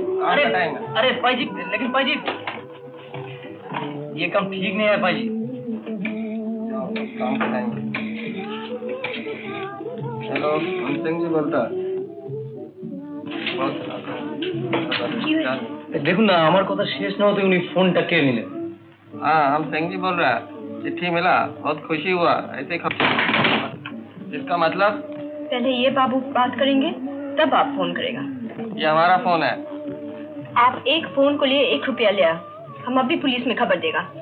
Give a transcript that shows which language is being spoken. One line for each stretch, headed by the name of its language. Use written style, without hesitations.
Hindi: अरे अरे भाई जी, लेकिन भाई जी ये काम ठीक नहीं है भाई जी। काम कराएंगे। हेलो, हम सिंह जी बोलता है।
Bangla: দেখুন না, আমার কথা শেষ না হতে উনি ফোনটা কেড়ে নিলেন।
Hindi: हाँ हम सिंह जी बोल रहे हैं चिट्ठी मिला बहुत खुशी हुआ ऐसे इसका मतलब पहले ये बाबू बात करेंगे तब आप फोन करेगा। ये हमारा फोन है आप एक फोन को लिए 1 रुपया लिया, हम अभी पुलिस में खबर देगा।